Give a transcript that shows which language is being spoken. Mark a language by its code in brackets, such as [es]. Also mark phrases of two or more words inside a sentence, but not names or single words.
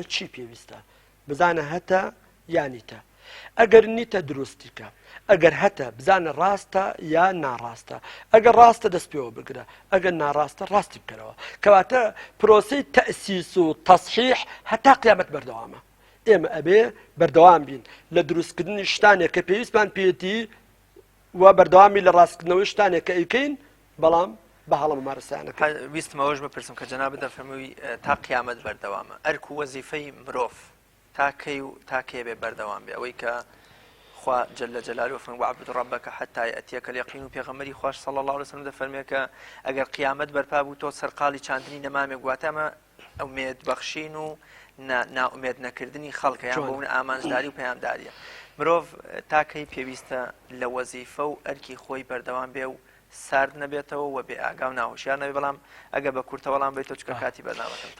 [ckb] چی پێویستە بزانە هەتە یانیتە ئەگەر نیتە دروستیکە ئەگەر هەتە بزانە ڕاستە یا ناڕاستە ئەگەر ڕاستە دەست پێوە بگرە ئەگەر ناڕاستە ڕاستی بکەرەوە کەواتە پرۆسەی تەئسیس و تەصحیح هەتا قیامەت بەردەوامە ئێمە ئەبێ بەردەوام بین لە دروستکردنی شتانێک کە پێویستمان پێێتی و بەردەوامی لە ڕاستکردنەوەی شتانێک کە ئەیکەین بەڵام بەهەڵە ممارەسەیانەکە ویستمەوەش بپرسم کە جەناب دەفەرمووی تا قیامەت بەردەوامە ئەرک و وەزیفەی مرۆڤ تاکەی و تاکێ بێ بەردەوام بێ ئەوەی کە خوا [ar] جل جلاله فن وعبد ربك حتى يأتيك اليقين [ckb] و پێغەمبەری خوش [ar] صلى الله عليه وسلم [ckb] دەفەرمێ کە ئەگەر قیامەت بەرپا بوو تۆ سەرقاڵی چاندنی نەمامێک واتەمە ئومێد بەخشین و ناومێد نەکردنی خەڵکە یان بۆ ئامانجداری و پەیامداریە مرۆڤ تاکەی پێویستە لە وەزیفە و ئەرکی خۆی بەردەوام بێ و سارد نەبێتەوە و بێ ئاگا و ناهۆشیار نەبێ بەڵام ئەگە بە کورتەوەڵام بێتەوە چکە کاتی بەرنامەکەم